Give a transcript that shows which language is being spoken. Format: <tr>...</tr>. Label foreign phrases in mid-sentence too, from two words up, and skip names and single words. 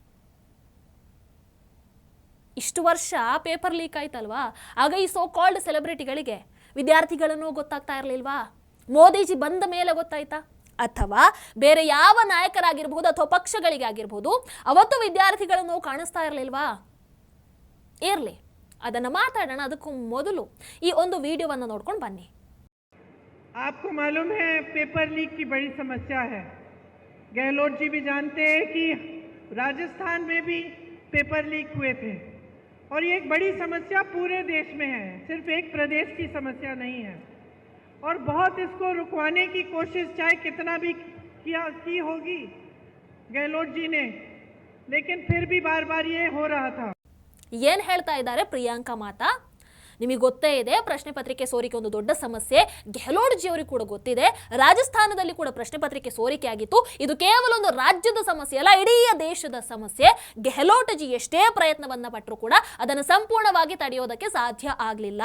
<kn>ಇಷ್ಟು ವರ್ಷ ಪೇಪರ್ ಲೀಕ್ ಆಯ್ತಲ್ವಾ, ಆಗ ಈ</kn> <en>so called</en> <kn>ಸೆಲೆಬ್ರಿಟಿಗಳಿಗೆ ವಿದ್ಯಾರ್ಥಿಗಳನ್ನು ಗೊತ್ತಾಗ್ತಾ ಇರಲಿಲ್ವಾ? ಮೋದಿಜಿ ಬಂದ ಮೇಲೆ ಗೊತ್ತಾಯ್ತಾ? ಅಥವಾ ಬೇರೆ ಯಾವ ನಾಯಕರಾಗಿರಬಹುದು ಅಥವಾ ಪಕ್ಷಗಳಿಗೆ ಆಗಿರಬಹುದು ಅವತ್ತು ವಿದ್ಯಾರ್ಥಿಗಳನ್ನು ಕಾಣಿಸ್ತಾ ಇರಲಿಲ್ವಾ? ಇರಲಿ, ಅದನ್ನು ಮಾತಾಡೋಣ. ಅದಕ್ಕೂ ಮೊದಲು ಈ ಒಂದು ವಿಡಿಯೋವನ್ನು ನೋಡ್ಕೊಂಡು ಬನ್ನಿ.</kn> <hi>आपको मालूम है पेपर लीक की बड़ी समस्या है। गहलोत जी भी जानते हैं कि राजस्थान में भी पेपर लीक हुए थे और ये एक बड़ी समस्या पूरे देश में है, सिर्फ एक प्रदेश की समस्या नहीं है। और बहुत इसको रुकवाने की कोशिश चाहे कितना भी की होगी गहलोत जी ने, लेकिन फिर भी बार बार ये हो रहा था।</hi> <kn>ಏನ್ ಹೇಳ್ತಾ ಇದ್ದಾರೆ ಪ್ರಿಯಾಂಕಾ ಮಾತಾ? ನಿಮಗೆ ಗೊತ್ತೇ ಇದೆ, ಪ್ರಶ್ನೆ ಪತ್ರಿಕೆ ಸೋರಿಕೆ ಒಂದು ದೊಡ್ಡ ಸಮಸ್ಯೆ. ಗೆಹ್ಲೋಟ್ ಜಿ ಅವರಿಗೆ ಕೂಡ ಗೊತ್ತಿದೆ, ರಾಜಸ್ಥಾನದಲ್ಲಿ ಕೂಡ ಪ್ರಶ್ನೆ ಪತ್ರಿಕೆ ಸೋರಿಕೆ ಆಗಿತ್ತು. ಇದು ಕೇವಲ ಒಂದು ರಾಜ್ಯದ ಸಮಸ್ಯೆ ಅಲ್ಲ, ಇಡೀ ದೇಶದ ಸಮಸ್ಯೆ. ಗೆಹ್ಲೋಟ್ ಜಿ ಎಷ್ಟೇ ಪ್ರಯತ್ನವನ್ನ ಪಟ್ಟರು ಕೂಡ ಅದನ್ನು ಸಂಪೂರ್ಣವಾಗಿ ತಡೆಯೋದಕ್ಕೆ ಸಾಧ್ಯ ಆಗಲಿಲ್ಲ.</kn>